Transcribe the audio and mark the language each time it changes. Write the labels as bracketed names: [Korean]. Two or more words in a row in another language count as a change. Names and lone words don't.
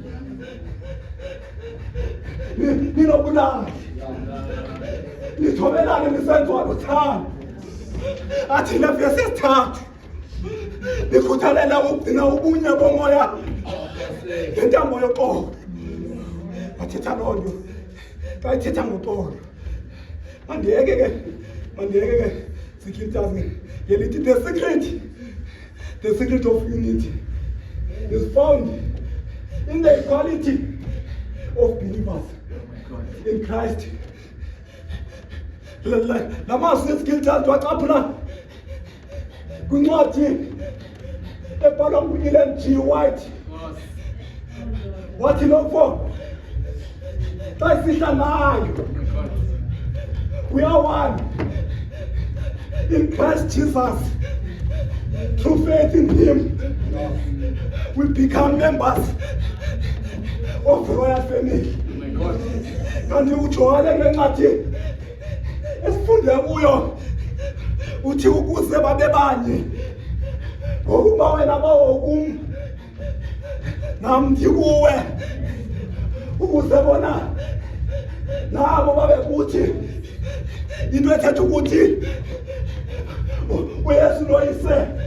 [Xhosa] ninobulali nithobelane nisenziwa luthando athi levesi yesithathu nikhuthalela ukugcina ubunye bomoya ngentambo yoxolo bathetha loo nto xa ithetha ngoxolo mandiyeke ke Securitas ngelithi [English] the secret of unity is found in the equality of believers in Christ. [Xhosa] La mazwi eSecuritas waxaphula kwincwadi ebhalwa ngu-Ellen G. White wathi lokho xa isihla nayo [English] we are one in Christ Jesus. Through faith in Him, we become members of the royal family. [Xhosa] Kanti uJohane ngencwadi esifunde kuyo uthi ukuze babe banye ngokuba wena bawokum nami ndikuwe ukuze bona nabo babe kuthi into ethetha ukuthi uYesu noyise